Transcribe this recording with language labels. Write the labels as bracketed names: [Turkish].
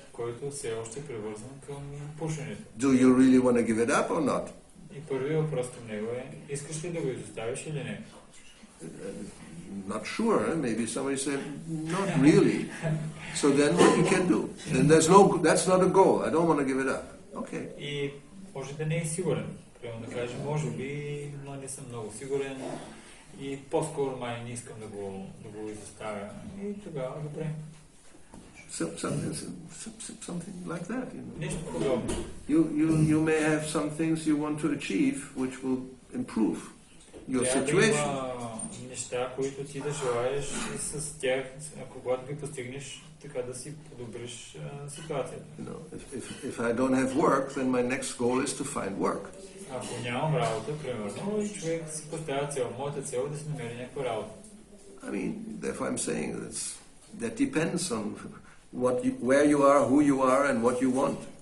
[Bulgarian] който все още е привързан към пушенето. [English] do you really want to give it up or not? [Bulgarian] И първият въпрос към него е, искаш ли да го изоставиш или не? [English] Not sure. Maybe somebody said, not really. So then what you can do? Then that's not a goal. I don't want to give it up. Okay. [Bulgarian] И може да не е сигурен. Примерно да каже, може би, но не съм много сигурен и по-скоро май не искам да го изоставя. И тогава добре. [English] Something like that. [Bulgarian] Нещо подобно. [English] You may have some things you want to achieve which will improve your situation. [Bulgarian] неща, които ти да желаеш и с тях, когато ги постигнеш, така да си подобриш ситуацията. [English] If I don't have work, then my next goal is to find work. [Bulgarian] Ако нямам работа, примерно, и човек си поставя цел. Моята цел е да си намери някаква работа. [English] I mean, therefore I'm saying that depends on where you are, who you are, and what you want.